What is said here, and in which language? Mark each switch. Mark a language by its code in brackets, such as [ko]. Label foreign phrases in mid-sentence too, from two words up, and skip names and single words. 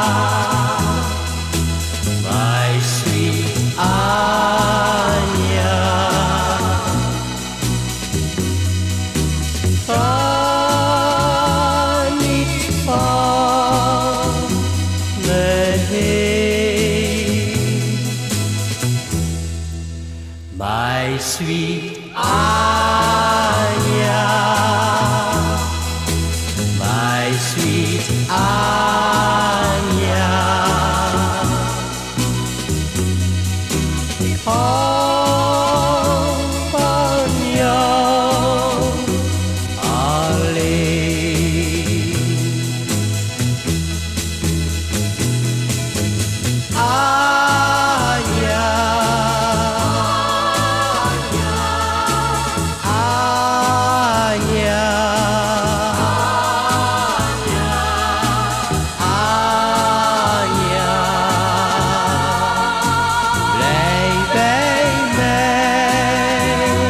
[en] my sweet Anya, [nl] van niet van me heen. [en] My sweet Anya, my sweet Anya, [nl] ik hou van jou alleen. Anya, Anya, Anya, blijf bij mij.